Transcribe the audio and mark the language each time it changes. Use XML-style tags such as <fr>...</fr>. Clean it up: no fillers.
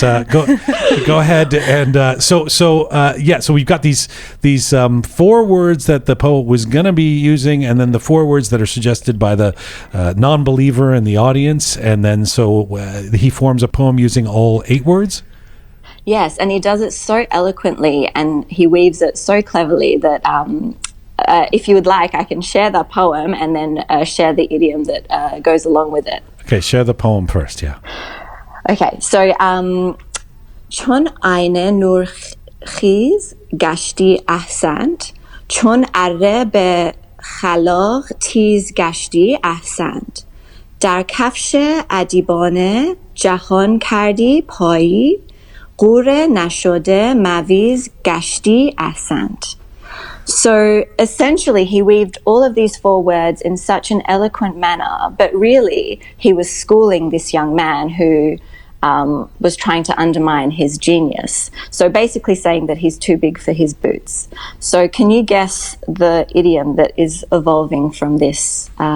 <en>Go ahead and so we've got these 4 words that the poet was going to be using, and then the 4 words that are suggested by the non-believer in the audience, and then so he forms a poem using all 8 words. Yes, and he does it so eloquently, and he weaves it so cleverly that if you would like, I can share the poem and then share the idiom that goes along with it. Okay, share the poem first, yeah. Okay, so</en> <fa>چون آینه نور خیز گشتی احسنت چون اره به خلاق تیز گشتی احسنت در کفش ادیبانه جهان کردی پایی قور نشده مویز گشتی احسنت.</fa> <en>So essentially he weaved all of these 4 words in such an eloquent manner, but really he was schooling this young man who was trying to undermine his genius. So basically saying that he's too big for his boots. So can you guess the idiom that is evolving from this?</en>